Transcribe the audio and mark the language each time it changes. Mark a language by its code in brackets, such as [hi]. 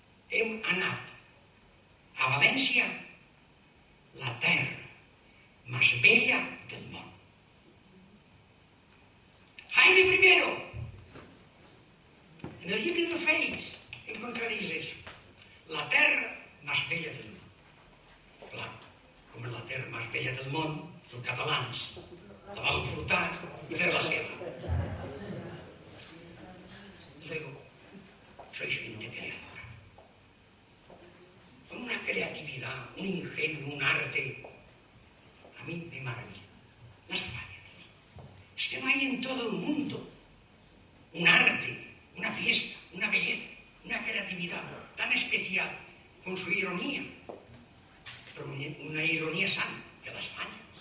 [ca] Hem anat a València la terra más bella del món. [es] Jaime I. En el llibre de Feix encontraréis eso. [ca] La terra más bella del món. Claro, com és la terra más bella del món, els catalans la van furtar y fer la seva. [es] Luego, sois gente creadora. Con una creatividad, un ingenio, un arte. A mí me maravilla. Las fallas. Es que no hay en todo el mundo un arte, una fiesta, una belleza, una creatividad tan especial, con su ironía, pero una ironía sana, de las fallas.